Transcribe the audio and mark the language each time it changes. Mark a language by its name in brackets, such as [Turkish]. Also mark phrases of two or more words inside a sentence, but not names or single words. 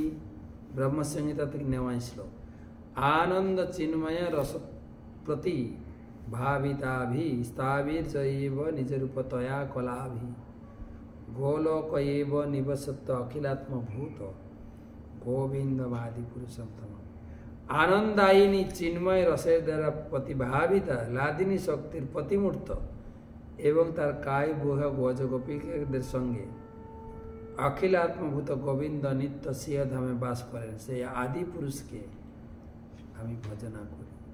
[Hindi] ब्रह्म संहिता तक 9वां श्लोक। [Sanskrit] आनंद चिन्मय रस प्रति भाविताभि स्थावीर्ज एव निज रूपतया कलाभि गोलोक एव निवसत्त अखिलात्मभूत गोविंदमादि पुरुषोत्तम। [Bangla] আনন্দায়িনী চিন্ময় রসের দ্বারা প্রতিভাবিতা লাদিনী শক্তির প্রতিমূর্ত এবং তার কায় বুহ গজ গোপীদের সঙ্গে অখিল আত্মভূত গোবিন্দ নিত্য সিংহ ধামে বাস করেন, সেই আদি পুরুষকে আমি ভজনা করি।